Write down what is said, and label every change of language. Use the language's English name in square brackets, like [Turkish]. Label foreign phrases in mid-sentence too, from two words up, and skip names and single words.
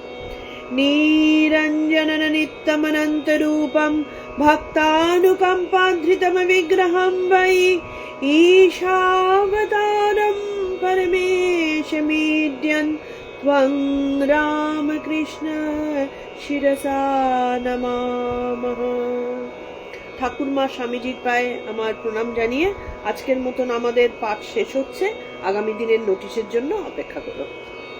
[Sanskrit] निरञ्जनन नित्यमनन्तरूपं भक्तानुकम्पाधृतमविग्रहं वै ईशावतारं परमेशमीड्यन् त्वं रामकृष्ण शिरसा नमामः। [Bangla] ঠাকুরমা স্বামীজির পায়ে আমার প্রণাম জানিয়ে আজকের মতন আমাদের পাঠ শেষ হচ্ছে। আগামী দিনের নোটিশের জন্য অপেক্ষা করো।